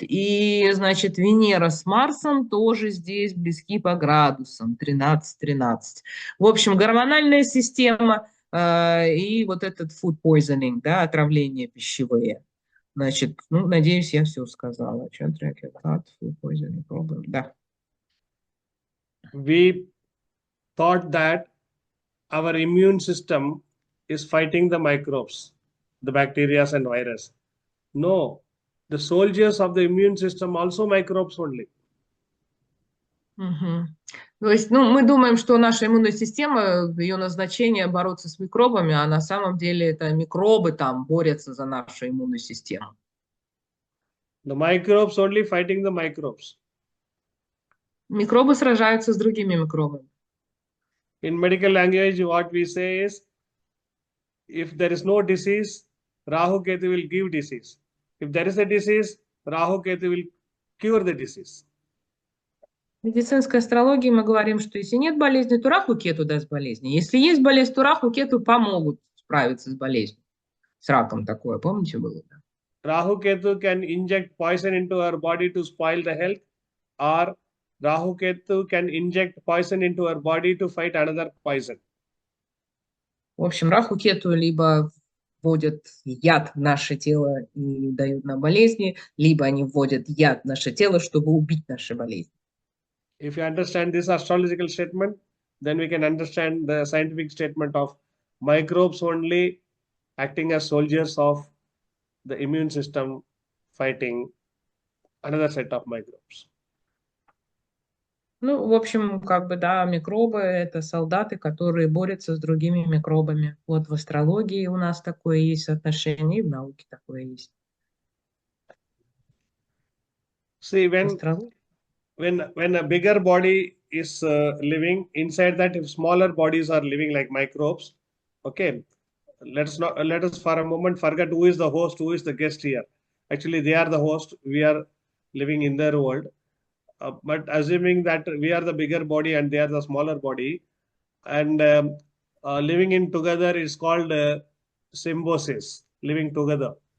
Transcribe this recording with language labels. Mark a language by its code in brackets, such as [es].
[ru] И, значит, Венера с Марсом тоже здесь близки по градусам, 13-13. В общем, гормональная система и вот этот [en] food poisoning, [ru] да, отравления пищевые. Значит, ну, надеюсь, я все сказала. [en] Food poisoning problem, да. We thought that our immune system is fighting the microbes, the bacteria and virus. No, the soldiers of the immune system also microbes only. Угу. [ru] То есть, ну, мы думаем, что наша иммунная система, ее назначение бороться с микробами, а на самом деле это микробы там борются за нашу иммунную систему. [en] The microbes only fighting the microbes. [ru] Микробы сражаются с другими микробами. [en] In medical language, what we say is, if there is no disease, Rahu Ketu will give disease. If there is a disease, Rahu Ketu will cure the disease. [ru] В медицинской астрологии мы говорим, что если нет болезни, то Раху Кету даст болезни. Если есть болезнь, то Раху Кету помогут справиться с болезнью. С раком такое, помните, было? [en] Rahu Ketu can inject poison into our body to spoil the health, or Rahu Ketu can inject poison into our body to fight another poison. [ru] В общем, Раху Кету либо вводят яд в наше тело и дают нам болезни, либо они вводят яд в наше тело, чтобы убить наши болезни. [en] If you understand this astrological statement, then we can understand the scientific statement of microbes only acting as soldiers of the immune system fighting another set of microbes. [ru] Ну, в общем, как бы, да, микробы– это солдаты, которые борются с другими микробами. Вот в астрологии у нас такое есть отношение, и в науке такое есть. [en] See, [ru] В астрологии. [en] when a bigger body is living inside that, if smaller bodies are living like microbes, okay, let us for a moment forget who is the host, who is the guest here. Actually, they are the host. We are living in their world. But assuming that we are the bigger body and they are the smaller body, and living in together is called symbiosis, living together.